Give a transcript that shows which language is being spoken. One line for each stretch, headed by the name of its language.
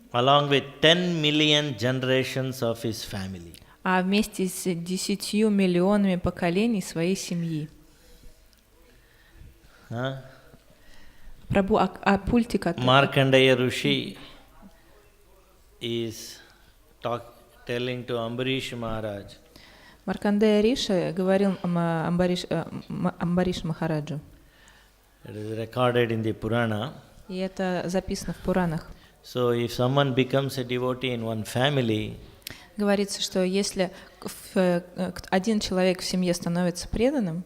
English: along with 10 million generations of his family.
Russian: а вместе с 10 миллионами поколений своей семьи. Huh? Прабху, а пультик от...
English: Markandeya Rishi is telling to Ambarish Maharaj.
Russian: Маркандея Риша говорил Амбариш Махараджу.
English: It is recorded in the Purana.
Russian: И это записано в Пуранах.
English: So if someone becomes a devotee in one family,
Russian: Говорится, что если один человек в семье становится преданным